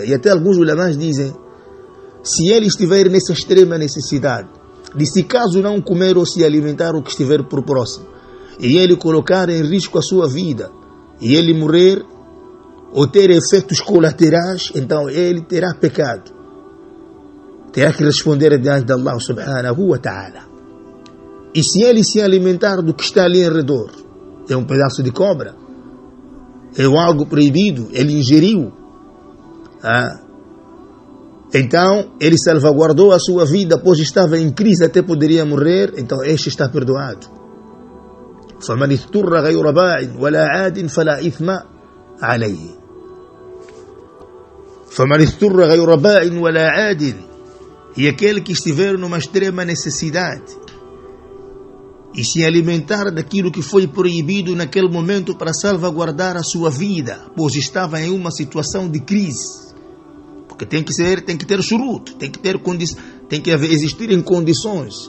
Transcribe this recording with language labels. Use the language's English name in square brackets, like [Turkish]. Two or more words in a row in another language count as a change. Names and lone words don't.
[Portuguese] E até alguns ulamás dizem, se ele estiver nessa extrema necessidade, de se caso não comer ou se alimentar o que estiver por próximo, e ele colocar em risco a sua vida, e ele morrer, ou ter efeitos colaterais, então ele terá pecado. Terá que responder diante de Allah [Arabic] سبحانه وتعالى. [Portuguese] E se ele se alimentar do que está ali em redor, é um pedaço de cobra, é algo proibido, ele ingeriu, então ele salvaguardou a sua vida, pois estava em crise, até poderia morrer, então este está perdoado. [Arabic] فَمَنِ اضْطُرَّ غَيْرَ بَاعٍ وَلَا عَادٍ فَلَا إِثْمَ عليه. فَمَنِ اضْطُرَّ غَيْرَ بَاعٍ وَلَا عَادٍ. [Portuguese] E aquele que estiver numa extrema necessidade e se alimentar daquilo que foi proibido naquele momento para salvaguardar a sua vida, pois estava em uma situação de crise. Porque tem que ter shurut, tem que existir em condições.